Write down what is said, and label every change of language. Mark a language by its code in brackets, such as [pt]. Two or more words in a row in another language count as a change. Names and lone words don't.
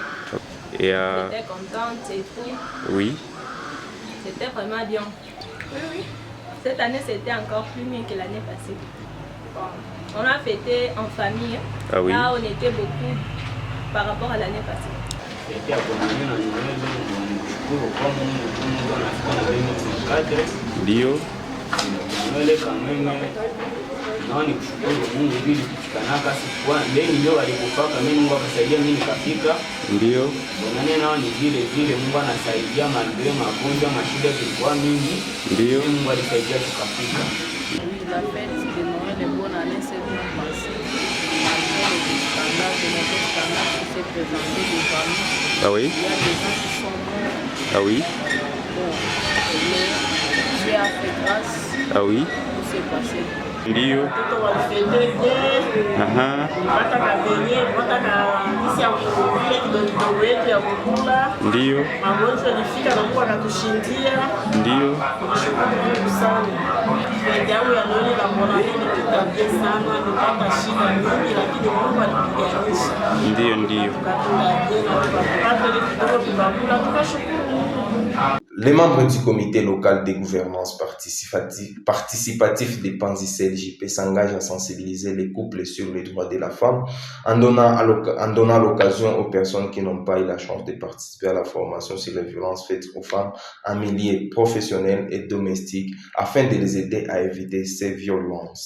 [fr] Et j'étais contente et tout. Oui. C'était vraiment bien. Oui. Cette année, c'était encore plus mieux que l'année passée. Bon, on a fêté en famille. Ah oui. Là, on était beaucoup par rapport à l'année passée. [sw] Ndio. Naona kushukuru Mungu ili kufikanaka sikuwa ndeni ndio walikufaka mimi Mungu akasaidia mimi nikafika. Ndio. Bonane nao ni vile Mungu anasaidia malgré magonjwa mashida tulikuwa mingi. Ndio. Mungu alisaidia tukafika. [fr] La fête de Noël et bonne année s'est bien passée. Ah oui. Il y a des gens qui sont morts. Ah oui. Bon, Dieu a fait grâce. Ah oui. Tout s'est passé. [sw] Ndio. Ndio. Magonjwa ilifika na Mungu anatushindia. Ndio. Tunashukuru sana. Fete yangu ya Noeli na Bonane nilipita sana, nilipata shida nyingi lakini Mungu alitupiganisha. Ndio. [fr] Les membres du comité local de gouvernance participatif des Panzi LJP s'engagent à sensibiliser les couples sur les droits de la femme en donnant l'occasion aux personnes qui n'ont pas eu la chance de participer à la formation sur les violences faites aux femmes en milieu professionnel et domestique afin de les aider à éviter ces violences.